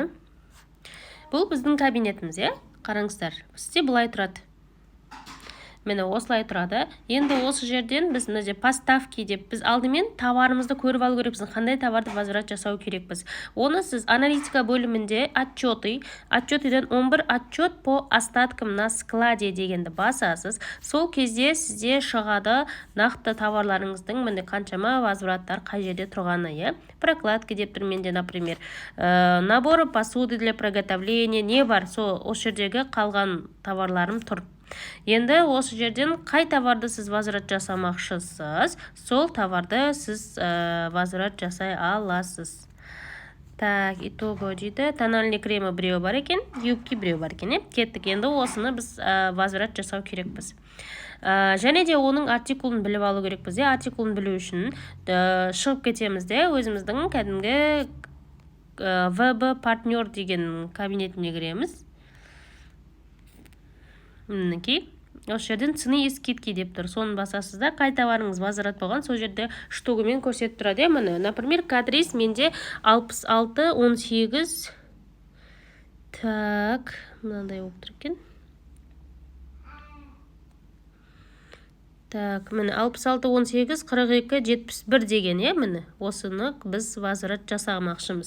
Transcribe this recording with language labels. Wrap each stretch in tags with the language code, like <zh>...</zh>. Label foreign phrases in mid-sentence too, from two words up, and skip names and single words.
<kk>Бұл біздің кабинетіміз, Қараңыздар. Бізде бұлай тұрады. Мені осылай тұрады. Енді осы жерден біз мына поставки деп біз алдымен товарымызды көріп алу керекпіз. Қандай товарды возврат жасау керекпіз. Оны сіз аналитика бөлімінде отчетыдан 11</kk> <ru>отчет по остаткам на складе</ru> <kk>дегенді басасыз. Сол кезде сізде шығады нақты товарларыңыздың міне қаншама возвраттар қай жерде тұрғаны, Прокладки деп тұр менде,</kk> <ru>например, наборы посуды для приготовления,</ru> <kk>не бар, сол осы жердегі қалған товарларым тұр. Енді осы жерден қай товарды сіз возврат жасамақшысыз, сол товарды сіз возврат жасай аласыз. Так, итого дейді. Тональный кремі біреу бар екен, юбки біреу бар екен. Кеттік, енді осыны біз возврат жасау керекпіз. Және де оның артикулын біліп алу керекпіз. Артикулын білу үшін шығып кетеміз де өзіміздің кәдімгі VB партнер деген кабинетіне кіреміз. Мінекей, осы жерден</kk> <ru>цены и скидки</ru> <kk>деп тұр. Соны басасыздар, қай товарыңыз возврат болған, сол жерде штугымен көрсетіп тұрады. Міне, например, кадрис менде 66-18. Так, мынандай болып тұр екен. Так, міне 66-18-42-71 деген, міне, осыны біз возврат жасамақшымыз.</kk>